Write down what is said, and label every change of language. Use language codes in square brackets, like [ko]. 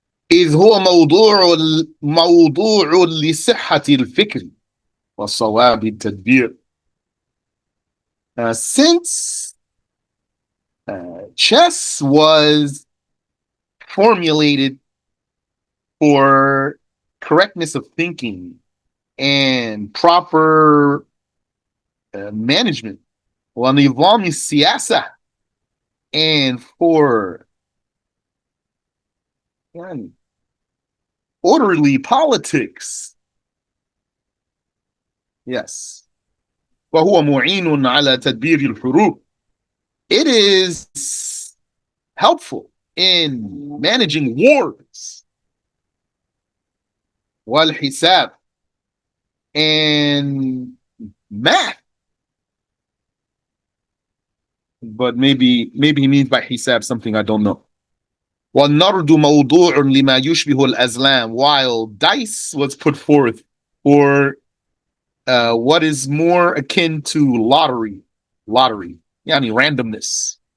[ar] إذ هو موضوع لصحة الفكر وصواب التدبير. [en] Since chess was formulated for correctness of thinking and proper management, [ar] ونظام السياسة, [en] And for يعني, orderly politics, yes. [ar] وهو معين على تدبير الحروب. [en] It is helpful in managing wars. والحساب and math. But maybe he means by hisab something I don't know. [ar] والنرد موضوع لما يشبه الأزلام, [en] while dice was put forth for what is more akin to lottery, yani randomness.